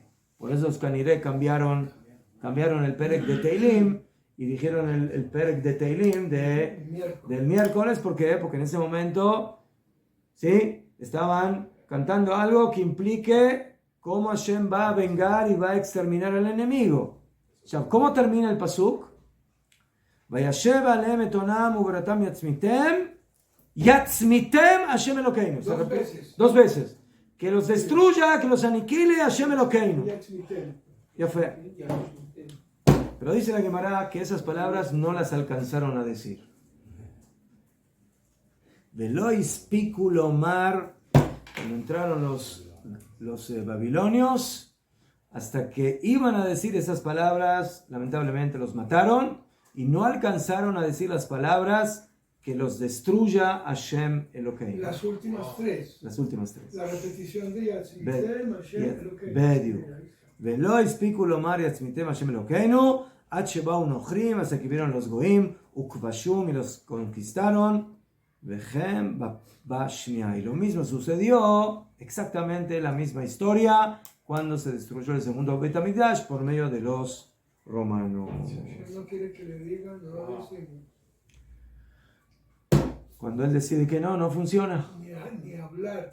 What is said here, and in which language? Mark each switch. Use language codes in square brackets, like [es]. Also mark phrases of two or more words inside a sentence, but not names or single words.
[es] Por eso los Caniré cambiaron el Perek de Teilim y dijeron el Perek de Teilim del miércoles. ¿Por qué? Porque en ese momento, ¿sí?, estaban cantando algo que implique cómo Hashem va a vengar y va a exterminar al enemigo. ¿Cómo termina el pasuk? [he] וישב עליהם את אונם וברעתם יצמיתם השם אלוקינו. [es] Dos veces. Que los destruya, que los aniquile [he] השם אלוקינו. [es] Ya fue. Pero dice la Gemara que esas palabras no las alcanzaron a decir. [he] ולא הספיקו לומר, [es] cuando entraron los babilonios, hasta que iban a decir esas palabras, lamentablemente los mataron y no alcanzaron a decir las palabras que los destruya [he] השם אלוקינו. [es] Las últimas tres. Las últimas tres. La repetición de [he] יצמיתם, השם אלוקינו. Bediu. ולא הספיקו לומר יצמיתם השם אלוקינו, עד שבאו נוכרים, hasta que vieron los goim, ukvashum y los conquistaron, וכן בשנייה. [es] Y lo mismo sucedió, exactamente la misma historia, cuando se destruyó el segundo Bet HaMikdash por medio de los romanos. No quiere que le digan, no lo decimos. Cuando él decide que no, no funciona. Ni hablar.